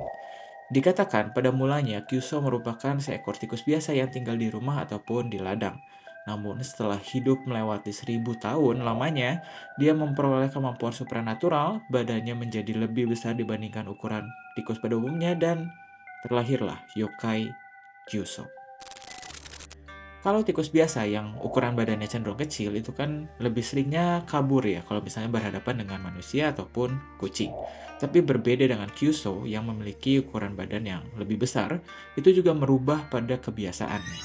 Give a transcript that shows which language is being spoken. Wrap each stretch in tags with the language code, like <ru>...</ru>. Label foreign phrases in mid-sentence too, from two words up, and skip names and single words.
<id>Dikatakan pada mulanya Kyuso merupakan seekor tikus biasa yang tinggal di rumah ataupun di ladang. Namun setelah hidup melewati 1000 tahun lamanya, dia memperoleh kemampuan supranatural, badannya menjadi lebih besar dibandingkan ukuran tikus pada umumnya dan terlahirlah yokai Kyuso. Kalau tikus biasa yang ukuran badannya cenderung kecil itu kan lebih seringnya kabur ya kalau misalnya berhadapan dengan manusia ataupun kucing. Tapi berbeda dengan Kyuso yang memiliki ukuran badan yang lebih besar, itu juga merubah pada kebiasaannya.</id>